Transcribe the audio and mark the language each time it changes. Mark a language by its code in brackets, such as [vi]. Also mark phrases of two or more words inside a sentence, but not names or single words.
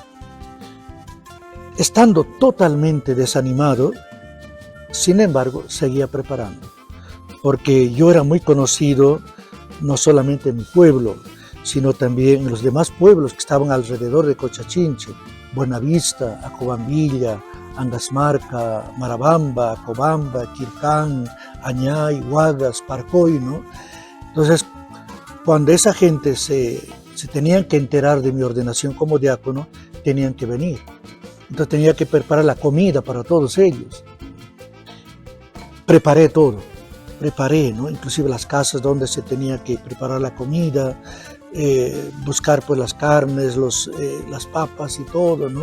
[es] Estando totalmente desanimado, sin embargo, seguía preparando, porque yo era muy conocido, no solamente en mi pueblo, sino también en los demás pueblos que estaban alrededor de Cochabamba, Buenavista, Acobambilla, Angasmarca, Marabamba, Cobamba, Quircán, Añay, Huagas, Parcoy, ¿no? Entonces, cuando esa gente se tenían que enterar de mi ordenación como diácono, tenían que venir. Entonces tenía que preparar la comida para todos ellos. Preparé todo, ¿no? Inclusive las casas donde se tenía que preparar la comida, buscar pues las carnes, las papas y todo, ¿no?